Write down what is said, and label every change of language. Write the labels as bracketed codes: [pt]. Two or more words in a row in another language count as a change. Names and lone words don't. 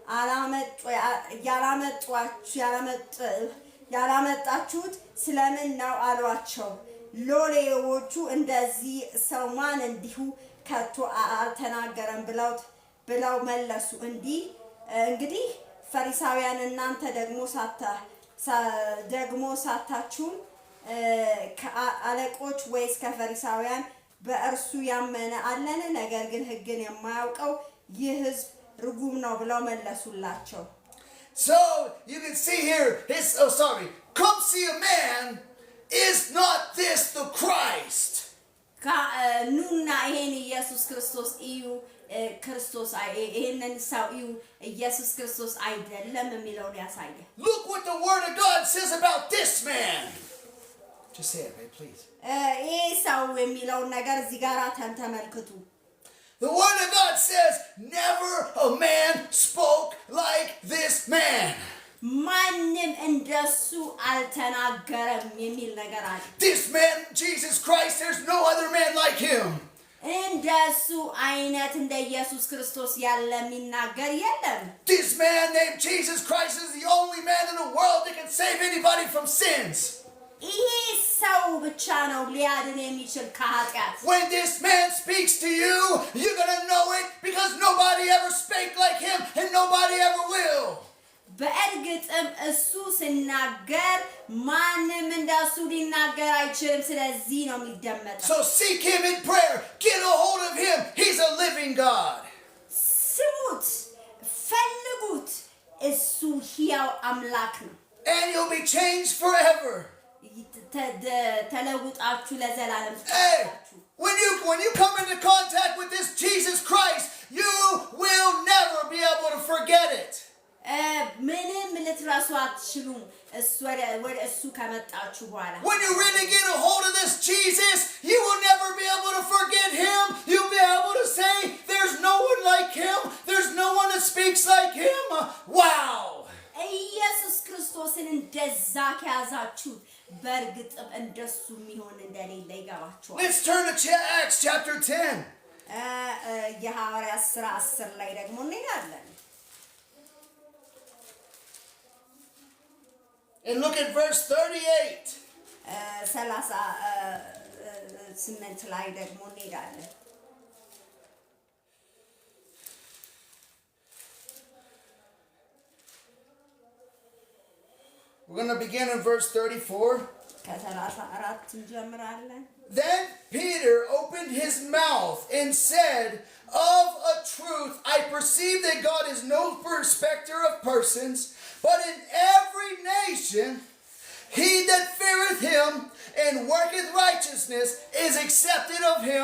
[am] ያላመጣችሁት ስለምን ነው አሏቸው። ሎሌዎቹ እንደዚህ ሰው ማን እንዲሁ ከቶ አልተናገረም ብለው መለሱ። እንግዲህ ፈሪሳውያን እናንተ ደግሞ ሳታችሁም ከአለቆች ወይስ ከፈሪሳውያን በእርሱ ያመነ አለን? ነገር ግን ሕግን የማያውቀው ይህ ሕዝብ ርጉም ነው ብለው መለሱላቸው። [en] So you can see here, come see a man, is not this the Christ? [am] ኑና ይሄን ኢየሱስ ክርስቶስ እዩ ክርስቶስ ይሄንን ሰው እዩ ኢየሱስ ክርስቶስ አይደለም የሚለውን ያሳየ። [en] Look what the word of God says about this man. Just say it, right, please. [am] ይሄ ሰው የሚለውን ነገር እዚህ ጋር ተመልክቱ። [en] The word of God says, never a man spoke like this man. [am] ማንም እንደሱ አልተናገረም የሚል ነገር አለ። [en] This man, Jesus Christ, there's no other man like him. [am] እንደሱ አይነት እንደ ኢየሱስ ክርስቶስ ያለ የሚናገር የለም። [en] This man named Jesus Christ is the only man in the world that can save anybody from sins. [am] ይሄ ሰው ብቻ ነው ሊያድን የሚችል ከኃጢአት። [en] When this man speaks to you, you're going to know it because nobody ever spake like him and nobody ever will. [am] በእርግጥም እሱ ሲናገር ማንም እንደሱ ሊናገር አይችልም። ስለዚህ ነው የሚደመጠው። [en] So seek him in prayer. Get a hold of him. He's a living God. [am] ስሙት፣ ፈልጉት። እሱ ሕያው አምላክ ነው። [en] And you'll be changed forever. [am] ተለውጣችሁ ለዘላለም [en] Hey, when you come into contact with this Jesus Christ, you will never be able to forget it. [am] ምንም ልትረሱ አትችሉም ወደ እሱ ከመጣችሁ በኋላ። [en] When you really get a hold of this Jesus, you will never be able to forget him. You'll be able to say, there's no one like him. There's no one that speaks like him. Wow. [am] ኢየሱስ ክርስቶስን እንደዛ ከያዛችሁ በእርግጥም እንደሱ የሚሆን እንደሌለ ይገባችኋል። [en] Let's turn to Acts chapter 10. [am] የሐዋርያት ሥራ 10 ላይ ደግሞ እንሄዳለን። [en] And look at verse 38. [am] 38 ላይ ደግሞ እንሄዳለን። [en] We're going to begin in verse 34. Then Peter opened his mouth and said, of a truth, I perceive that God is no respecter of persons, but in every nation he that feareth him and worketh righteousness is accepted of him.